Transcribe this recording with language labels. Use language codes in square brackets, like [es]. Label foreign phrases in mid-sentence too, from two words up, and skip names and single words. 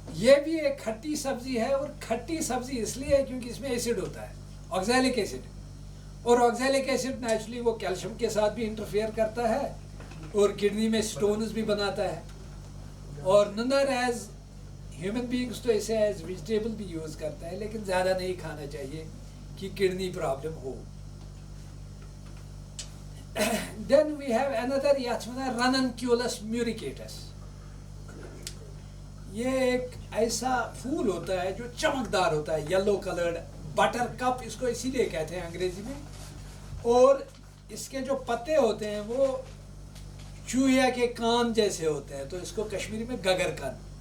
[ur] یہ بھی ایک کھٹی سبزی ہے, اور کھٹی سبزی اس لیے ہے کیونکہ اس میں ایسڈ ہوتا ہے, [en] oxalic acid, [ur] اور [en] oxalic acid [ur] نیچرلی وہ کیلشیم کے ساتھ بھی انٹرفیئر کرتا ہے اور کڈنی میں سٹونز بھی بناتا ہے. اور نندر [en] as human beings [ur] تو اسے [en] as vegetable [ur] بھی یوز کرتے ہیں, لیکن زیادہ نہیں کھانا چاہیے کہ کڈنی پرابلم ہو. [en] then we have another [ks] یتھ ونان [en] رننکیولس میوریکیٹس. [ur] یہ ایک ایسا پھول ہوتا ہے جو چمکدار ہوتا ہے, [en] yellow coloured, [ur] بٹر کپ اس کو اسی لیے کہتے ہیں انگریزی میں, اور اس کے جو پتے ہوتے ہیں وہ چوہیا کے کان جیسے ہوتے ہیں, تو اس کو کشمیری میں گگر کن.